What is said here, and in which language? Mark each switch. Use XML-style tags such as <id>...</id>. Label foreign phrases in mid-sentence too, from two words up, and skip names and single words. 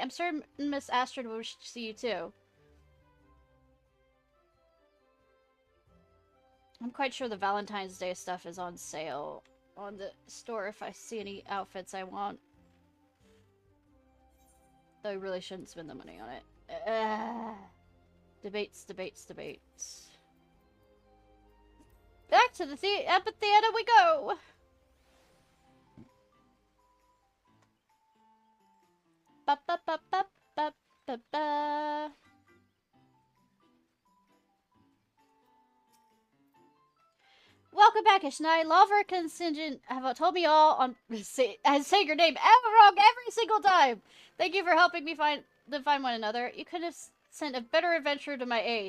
<en>I'm sure Miss Astrid will wish to see you too. I'm quite sure the Valentine's Day stuff is on sale on the store if I see any outfits I want. Though I really shouldn't spend the money on it. Debates. Back to the amphitheater we go! Ba ba ba ba ba ba ba. Welcome back, Ishnai. Lawver contingent have told me all on saying your name ever wrong every single time. Thank you for helping me find one another. You could have sent a better adventurer to my aid.</en>